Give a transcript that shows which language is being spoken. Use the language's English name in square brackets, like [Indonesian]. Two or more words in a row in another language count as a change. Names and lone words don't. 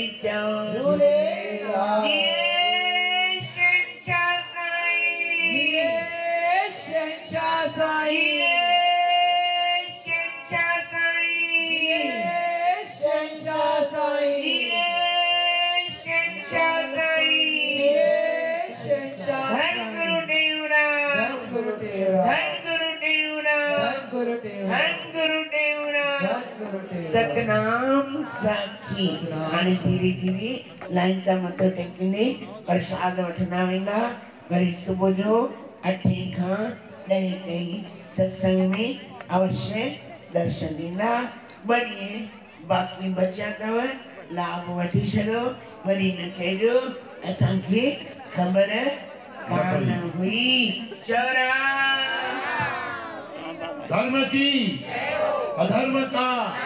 [Sindhi] झूले शहंशाह साईं शहंशाह साईं शहंशाह धन गुरुदेव राम धन गुरुदेव धन गुरुदेव राम धन गुरुदेव धन गुरुदेव राम धन गुरुदेव सतनाम साखी हाणे धीरे धीरे लाइन तां मथो टेकींदे प्रसाद वठंदा वेंदा। वरी सुबुह जो 8 खां 10 ताईं सत्संग में अवश्य दर्शन ॾींदा। 2 ॾींहं बाक़ी बचिया अथव, लाभ वठी छॾियो। वरी न चइजो असांखे ख़बर कान हुई। चौरा [Hindi] धर्म की अधर्म का